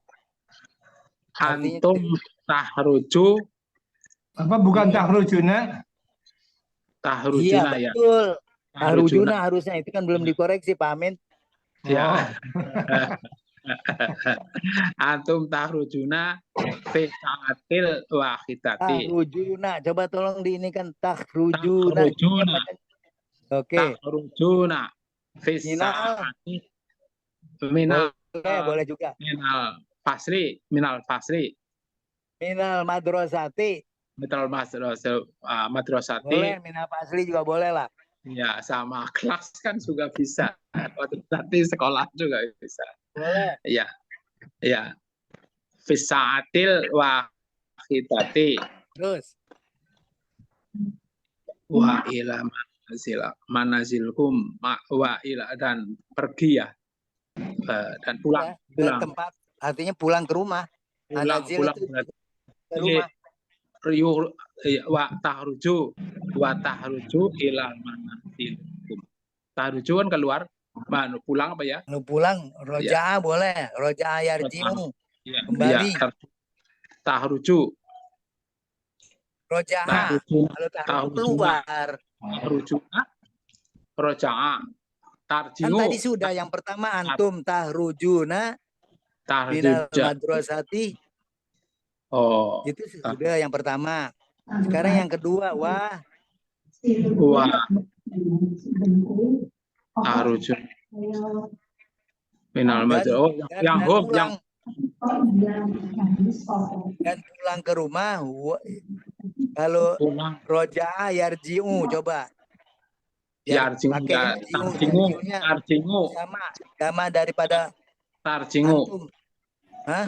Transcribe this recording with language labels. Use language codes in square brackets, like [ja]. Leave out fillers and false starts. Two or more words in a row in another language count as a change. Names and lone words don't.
[ar] أنتم تخرجوا. [id] Apa bukan tahrujuna? [ar] Tahrujuna [id] iya, ya. Betul. Tahrujuna harusnya itu kan belum dikoreksi Pak Amin. [ar] Ya. أنتم تخرجون في الساعة الواحدة. [id] Tahrujuna, coba tolong di ini kan tahrujuna. Oke. [ar] تخرجون في ساعة من [id] boleh juga. [ar] من الفصل. من المدرسة. Madrasati. [id] Boleh, [ar] من الفصل [id] juga boleh lah. Ya, sama kelas kan juga bisa. Madrasati sekolah juga bisa. Boleh. [ar] Ya. Ya. في الساعة الواحدة. [id] Terus. [ar] وإلى منازلكم وإلى [id] dan pergi ya. Dan pulang ke tempat, artinya pulang ke rumah. Pulang itu ke rumah. [ar] وتخرجو إلى منازلكم. [id] Tahruju kan keluar, pulang apa ya? Pulang roja'a ya. Boleh, [ar] رجع يرجع. [id] Ya. Kembali. Ya. Tahruju. Roja'a. Kalau tahruju keluar. [ar] تخرجو رجع. Tarji'u. [id] tadi sudah yang pertama [ar] أنتم تخرجون من Tarjuja. madrasati. Oh. [id] Itu sudah yang pertama. Sekarang yang kedua, wah [ar] وترجعون. من المدرسة. [id] Oh, yang home yang dan pulang ke rumah. Kalau pulang. [ar] رجع يرجع, coba. Yarji'u. [id] Pakai yarji'unya sama daripada [ar] Tarji'u. [id] antum. Hah?